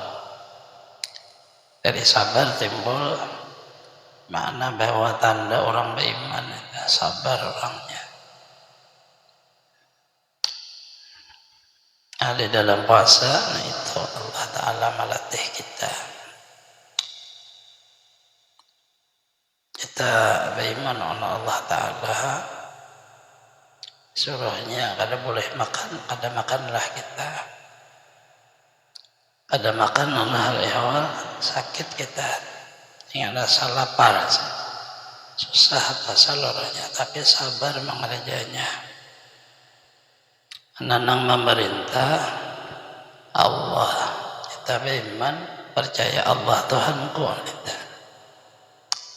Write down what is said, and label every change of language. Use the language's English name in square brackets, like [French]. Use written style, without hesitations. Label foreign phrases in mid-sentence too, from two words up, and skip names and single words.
[Indonesian] Dari sabar timbul makna bahwa tanda orang beriman sabar orangnya. Di dalam puasa, nah itu Allah Ta'ala melatih kita. Kita beriman oleh Allah Ta'ala, [Banjar] suruhnya kada boleh makan, kada makanlah kita. Kada makan Allah lewat sakit kita, yang ada lapar, susah apa seluruhnya, tapi sabar mengerjanya. [Indonesian] Nanang memerintah Allah, kita beriman percaya Allah Tuhanku kita.